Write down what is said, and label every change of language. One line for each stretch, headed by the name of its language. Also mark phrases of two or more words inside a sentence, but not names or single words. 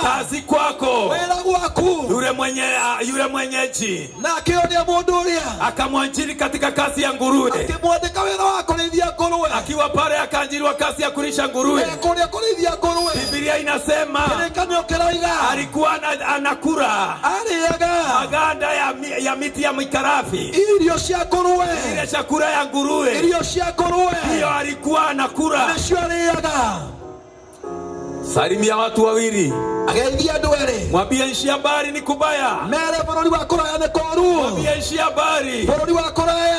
Swahili: kazi kwako
Kikuyu: wĩra gwaku.
Swahili: yule mwenyeji,
Kikuyu: Nake ũrĩa mũndũ ũrĩa
Swahili: akamwajiri katika kazi ya nguruwe.
Kikuyu: akĩmwandĩka wĩra wa kũrĩithia ngũrwe,
Swahili: Akiwa pale akaajiriwa kazi ya kulisha nguruwe.
Kikuyu: kũrĩa kũrĩithia ngũrwe.
Swahili: Biblia inasema
Kikuyu: Kĩrĩkanĩro kĩroiga
Swahili: alikuwa anakula
Kikuyu: arĩaga
Swahili: maganda ya miti ya mikarafi,
Kikuyu: irio cia ngũrwe,
Swahili: ile chakula ya nguruwe,
Kikuyu: irio cia ngũrwe
Swahili: hiyo alikuwa anakula.
Kikuyu: nĩcio arĩaga.
Swahili: Salimia watu wawili,
Kikuyu: Ageithia andũ erĩ,
Swahili: mwambie nchi ya mbali ni kubaya,
Kikuyu: mere bũrũri wa kũraya nĩ kũũru,
Swahili: mwambie nchi ya mbali
Kikuyu: bũrũri wa kũraya